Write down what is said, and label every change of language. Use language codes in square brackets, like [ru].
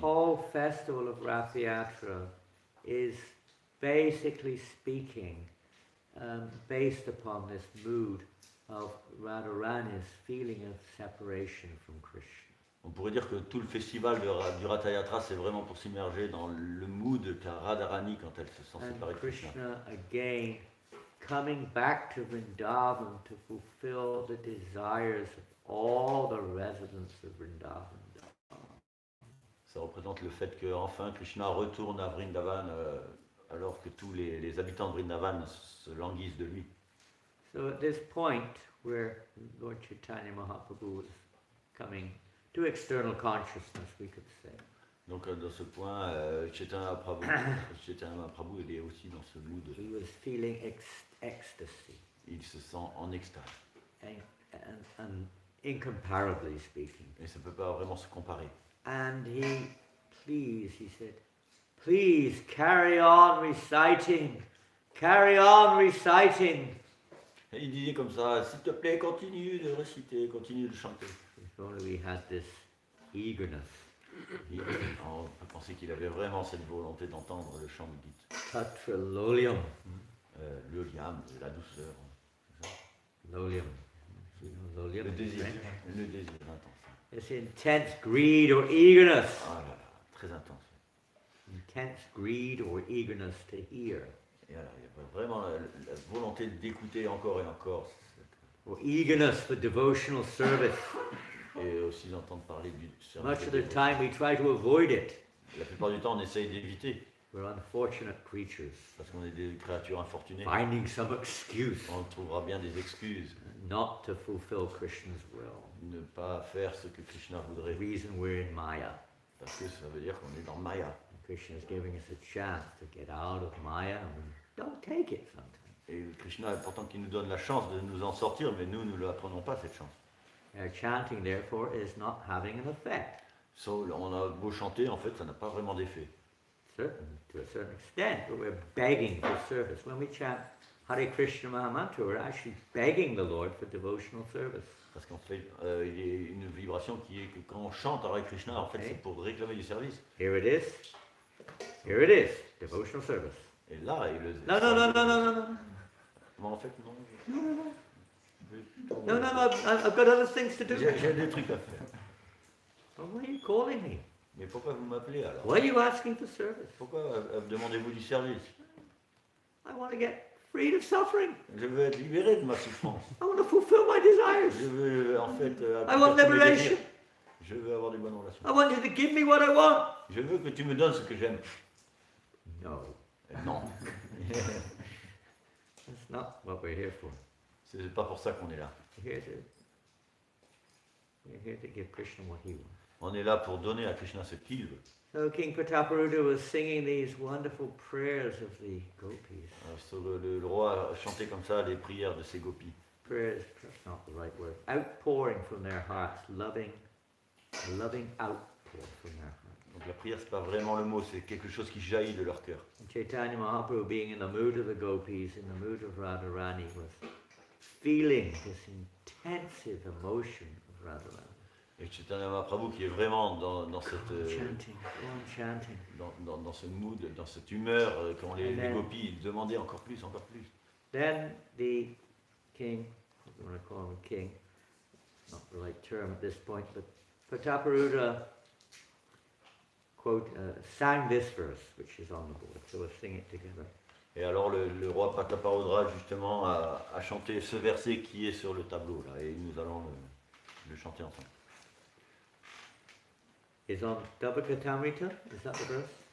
[en] whole festival of Rath Yatra is basically speaking based upon this mood of Radharani's feeling of separation from Krishna. [fr] On pourrait dire que tout le festival du Ratha Yatra, c'est vraiment pour s'immerger dans le mood qu'a Radharani quand elle se sent [en] And [fr] séparée de Krishna. [en] Krishna again coming back to Vrindavan to fulfill the desires of all the residents of Vrindavan. [fr] Ça représente le fait qu'enfin Krishna retourne à Vrindavan alors que tous les habitants de Vrindavan se languissent de lui. [en] So at this point where Lord Chaitanya Mahaprabhu was coming to external consciousness, we could say. [fr] Donc dans ce point, Chaitanya Prabhu, il est aussi dans ce mood. [en] He was feeling ecstasy. [fr] Il se sent en extase. [en] And incomparably speaking. [fr] Et ça ne peut pas vraiment se comparer. [en] And he said, please carry on reciting. Carry on reciting. [fr] Et il disait comme ça, s'il te plaît, continue de réciter, continue de chanter. [en] If only we had this eagerness. [fr] On peut penser qu'il avait vraiment cette volonté d'entendre le chant du Gita. [sa] Tatra lolium. [fr] Le liam, la douceur. [en] Lolium. You know, lolium [fr] Le [en] in [fr] désir, [en] French. [fr] le désir intense. [en] It's intense greed or eagerness. [fr] Ah là là, très intense. [en] Intense greed or eagerness to hear. [fr] Et alors, il y a vraiment la volonté d'écouter encore et encore. [en] Or eagerness for devotional service. [fr] Et aussi d'entendre parler du service. [en] Much of the time we try to avoid it. [fr] La plupart du temps, on essaye d'éviter. [en] We're unfortunate creatures. [fr] Parce qu'on est des créatures infortunées. [en] Finding some excuse [fr] On trouvera bien des excuses. [en] not to fulfill Krishna's will. [fr] Ne pas faire ce que Krishna [en] The [fr] voudrait. [en] reason we're in Maya. [fr] Parce que ça veut dire qu'on est dans Maya. [en] Krishna is giving us a chance to get out of Maya and we don't take it sometimes. [fr] Et Krishna est pourtant qu'il nous donne la chance de nous en sortir, mais nous ne la prenons pas cette chance. [en] Our chanting, therefore, is not having an effect. [fr] So, on a beau chanter, en fait, ça n'a pas vraiment d'effet. [en] Certain, to a certain extent, but we're begging for service. When we chant Hare Krishna Mahamantra, we're actually begging the Lord for devotional service. [fr] Parce qu'en fait, il y a une vibration qui est que quand on chante Hare Krishna, en fait, c'est pour réclamer du service. [en] Here it is. Here it is. Devotional service. [fr] Et là, il le... [en] No. [fr] Comment en fait, non. [en] No, I've got other things to do. [fr] J'ai des trucs à faire. [en] Well, why are you calling me? [fr] Mais pourquoi vous m'appelez alors? [en] Why are you asking for service? [fr] Pourquoi demandez-vous du service? [en] I want to get freed of suffering. [fr] Je veux être libéré de ma souffrance. [en] I want to fulfill my desires. [fr] Je veux en fait... [en] I want liberation. [fr] Je veux avoir des bonnes relations. [en] I want you to give me what I want. [fr] Je veux que tu me donnes ce que j'aime. [en] No, [fr] Non. [en] that's not what we're here for. [fr] C'est pas pour ça qu'on est là. [en] We're here to give Krishna what he wants. [fr] On est là pour donner à Krishna ce qu'il veut. [en] So King Prataparuta was singing these wonderful prayers of the gopis. [fr] Le roi chantait comme ça les prières de ses gopis. [en] Prayers, that's not the right word. Outpouring from their hearts, loving outpour from their hearts. [fr] Donc la prière, c'est pas vraiment le mot, c'est quelque chose qui jaillit de leur cœur. [en] And Chaitanya Mahaprabhu, being in the mood of the gopis, in the mood of Radharani, was feeling this intensive emotion of Radharani. [fr] Et Chaitanya Mahaprabhu qui est vraiment dans cette [en] Chanting. [fr] dans ce mood, dans cette humeur, quand les gopis demandaient encore plus. [en] Then the king, I want to call him a king, not the right term at this point, but Prataparuta sang this verse, which is on the board, so we'll sing it together. [fr] Et alors le roi Prataparudra justement a chanté ce verset qui est sur le tableau là, et nous allons le chanter ensemble. [en] Is on Tavakatamrita, is that the verse?